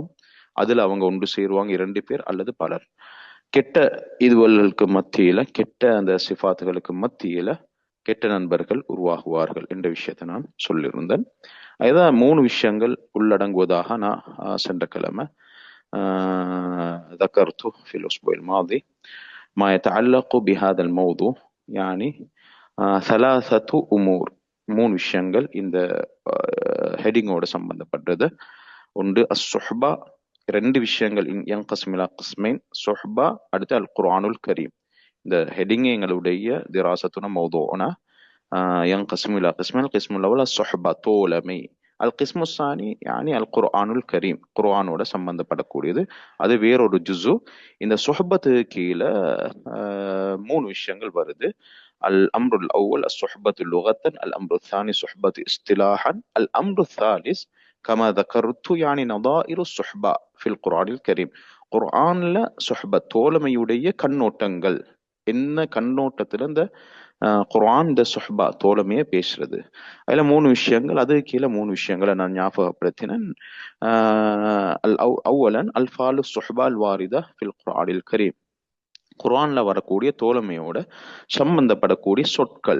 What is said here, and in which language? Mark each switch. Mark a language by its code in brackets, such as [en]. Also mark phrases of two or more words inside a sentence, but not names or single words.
[ta] அதுல அவங்க ஒன்று சேருவாங்க, 2 பேர் அல்லது பலர். கெட்ட இதுவல்களுக்கு மத்தியில, கெட்ட அந்த சிஃபாத்துகளுக்கு மத்தியில கெட்ட நண்பர்கள் உருவாகுவார்கள் என்ற விஷயத்தை நான் சொல்லியிருந்தேன். அதுதான் 3 விஷயங்கள் உள்ளடங்குவதாக நான் சென்ற கிழமை [ar] ذكرت في الأسبوع الماضي ما يتعلق بهذا الموضوع يعني ثلاثة أمور. [ta] 3 விஷயங்கள் இந்த ஹெடிங்கோட சம்பந்தப்பட்டது. ஒன்று அஸ்ஸுஹ்பா, 2 விஷயங்கள் [ar] ينقسم إلى قسمين, [ta] சுஹ்பா, அடுத்து அல் குர்ஆனுல் கரீம். [ar] இந்த ஹெடிங் எங்களுடைய دراستنا موضوعنا ينقسم إلى قسمين. القسم الأول الصحبة தோழமை, القسم الثاني يعني القرآن الكريم [ta] குர்ஆனோட சம்பந்தப்படக்கூடியது, அது வேறொரு ஜுஸு. இந்த சுஹ்பத்துக்கு கீழே 3 விஷயங்கள் வருது. [ar] الأمر الأول الصحبة لغة، الأمر الثاني صحبة اصطلاحا، الأمر الثالث كما ذكرت يعني نظائر الصحبة في القرآن الكريم. [ta] குர்ஆன்ல சுஹ்பத் தோழமையுடைய கண்ணோட்டங்கள் என்ன, கண்ணோட்டத்துல இந்த குர்ஆன் இந்த சுஹ்பா தோழமையை பேசுறது. அதுல 3 விஷயங்கள், அது கீழே 3 விஷயங்களை நான் ஞாபகப்படுத்தினேன். [ar] أولاً ألفاظ الصحبة الواردة في القرآن الكريم, [ta] குர்ஆன்ல வரக்கூடிய தோழமையோட சம்பந்தப்படக்கூடிய சொற்கள்.